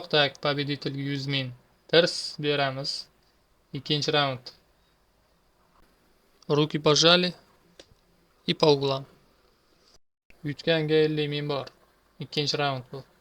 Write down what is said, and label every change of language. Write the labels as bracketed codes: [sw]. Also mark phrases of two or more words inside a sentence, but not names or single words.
[uz] Tak, победительga 100 ming. Tirs beramiz. Ikkinchi raund. [ru] Руки пожали и по углам. [uz] Yutganga 50 ming bor. Ikkinchi raund bu.